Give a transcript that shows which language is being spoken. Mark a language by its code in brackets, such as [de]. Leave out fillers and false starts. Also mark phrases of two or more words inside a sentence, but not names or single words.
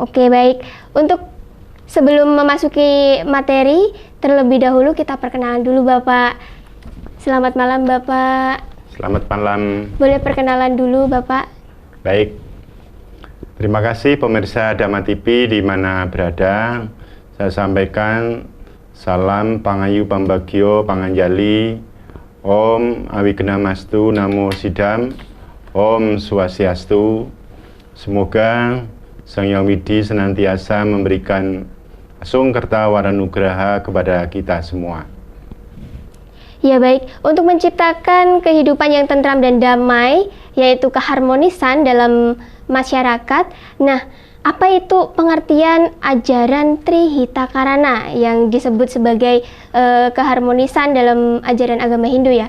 [id] Oke baik, untuk sebelum memasuki materi, terlebih dahulu kita perkenalan dulu Bapak. Selamat malam Bapak. Selamat malam. Boleh perkenalan dulu Bapak? Baik. Terima kasih pemirsa Dhamma TV di mana berada. Saya sampaikan salam [ban] Pangayu Pambagio Panganjali. [sa] Om Awignamastu Namo Sidam. Om Swastiastu. [id] Semoga Sang Hyang Widi senantiasa memberikan [sa] Asungkerta Waranugraha [id] kepada kita semua. Ya baik, untuk menciptakan kehidupan yang tentram dan damai, yaitu keharmonisan dalam masyarakat. Nah, apa itu pengertian ajaran Trihita Karana yang disebut sebagai keharmonisan dalam ajaran agama Hindu ya?